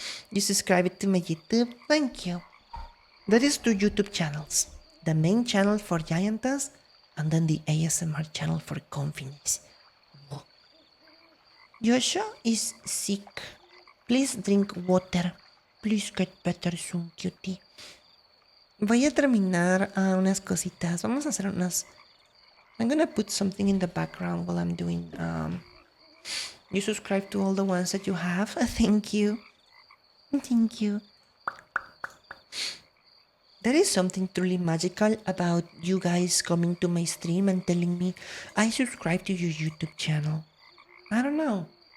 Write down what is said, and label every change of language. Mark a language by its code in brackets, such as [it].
[en] You subscribe to my YouTube? Thank you. There is 2 YouTube channels. The main channel for Giantess and then the ASMR channel for Confiness. Joshua is sick. Please drink water. Please get better soon, cutie. [es] Voy a terminar unas cositas. Vamos a hacer unas... [en] I'm gonna put something in the background while I'm doing... You subscribe to all the ones that you have. Thank you. Thank you. There is something truly magical about you guys coming to my stream and telling me, I subscribe to your YouTube channel. I don't know.